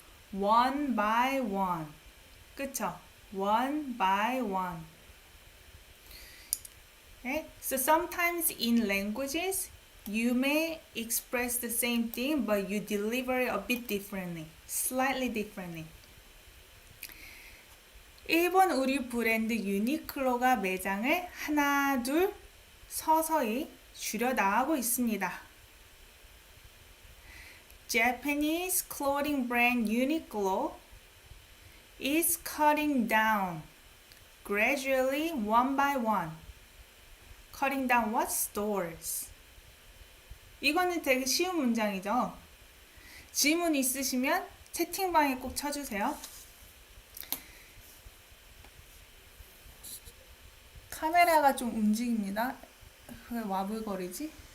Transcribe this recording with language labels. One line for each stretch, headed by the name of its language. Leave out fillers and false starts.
English: 1 by 1.
Korean: 그쵸?
English: 1 by 1. Okay? So sometimes in languages, you may express the same thing, but you deliver it a bit differently. Slightly differently.
Korean: 일본 의류 브랜드 유니클로가 매장을 하나, 둘 서서히 줄여나가고 있습니다.
English: Japanese clothing brand Uniqlo is cutting down gradually one by one. Cutting down what? Stores.
Korean: 이거는 되게 쉬운 문장이죠. 질문 있으시면 채팅방에 꼭 쳐주세요. 카메라가 좀 움직입니다. 왜 와불거리지?